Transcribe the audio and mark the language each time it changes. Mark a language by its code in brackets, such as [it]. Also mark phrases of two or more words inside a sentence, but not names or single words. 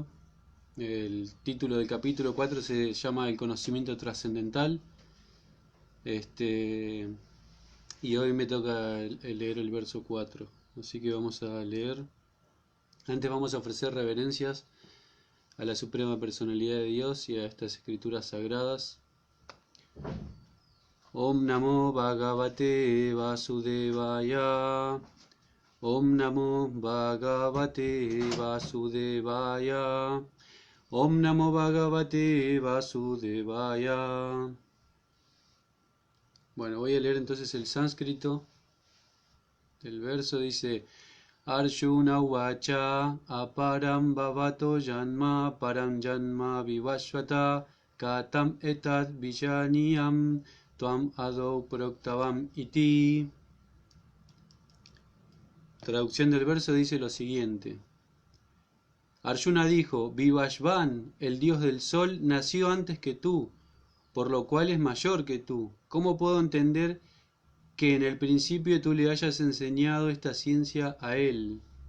[es] El título del capítulo 4 se llama El conocimiento trascendental. Y hoy me toca leer el verso 4. Así que vamos a leer. Antes vamos a ofrecer reverencias a la Suprema Personalidad de Dios y a estas escrituras sagradas. [sa] ॐ नमो भगवते वासुदेवाय. ॐ नमो भगवते वासुदेवाय. ॐ नमो भगवते वासुदेवाय. [es] Bueno, voy a leer entonces el sánscrito del verso. Dice: [sa] अर्जुन उवाच अपरं भवतो जन्म परं जन्म विवस्वतः कथम् एतत् विजानीयां त्वम् आदौ प्रोक्तवान् इति. [es] Traducción del verso dice lo siguiente: Arjuna dijo: Vivashvan, el dios del sol, nació antes que tú, por lo cual es mayor que tú. ¿Cómo puedo entender que en el principio tú le hayas enseñado esta ciencia a él?